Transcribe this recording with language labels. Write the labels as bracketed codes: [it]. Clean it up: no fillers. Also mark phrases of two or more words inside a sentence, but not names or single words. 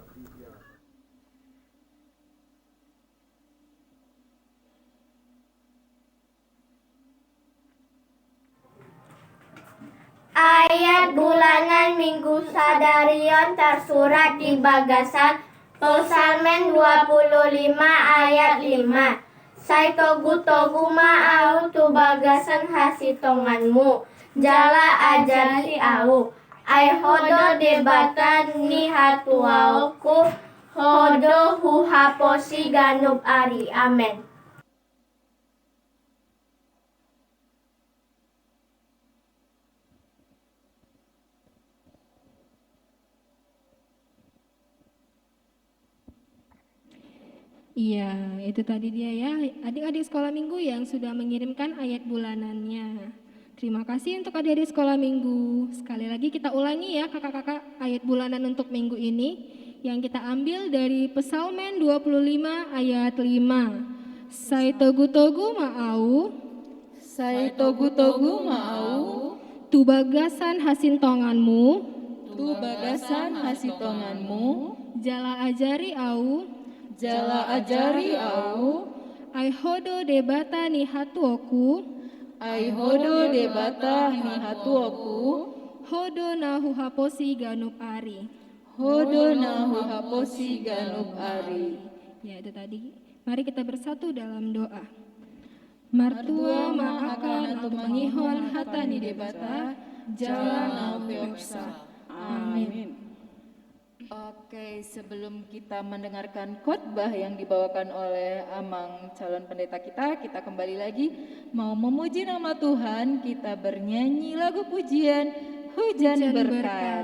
[id] Ayat bulanan Minggu Sadarion tersurat di bagasan Psalmen 25 ayat 5. [bbc] Sai togu-togu ma'au tu bagasan hasitonganmu, jala ajari au. Ai hodo debatan ni hatuauku, hodo huhaposi ganub ari. Amin. [id] Iya, itu tadi dia ya, adik-adik sekolah minggu yang sudah mengirimkan ayat bulanannya. Terima kasih untuk adik-adik sekolah minggu. Sekali lagi kita ulangi ya kakak-kakak ayat bulanan untuk minggu ini yang kita ambil dari Psalmen 25 ayat 5. [bbc] Sai togu-togu ma'au, Sai togu-togu mau, tu bagasan hasintonganmu, tu bagasan hasitonganmu, jala ajari au, jala ajari au, ai hodo debata ni hatuoku, ai hodo debata ni hatuoku, hodo nahu haposi ganub ari. hodo nahu haposi ganub ari. [id] Ya, itu tadi. Mari kita bersatu dalam doa. [bbc] Martua ma'akan atau mangihon hatani debata, jala nau peoksa. Amin. [id] Oke, sebelum kita mendengarkan khotbah yang dibawakan oleh Amang calon pendeta kita kembali lagi mau memuji nama Tuhan, kita bernyanyi lagu pujian Hujan Berkat.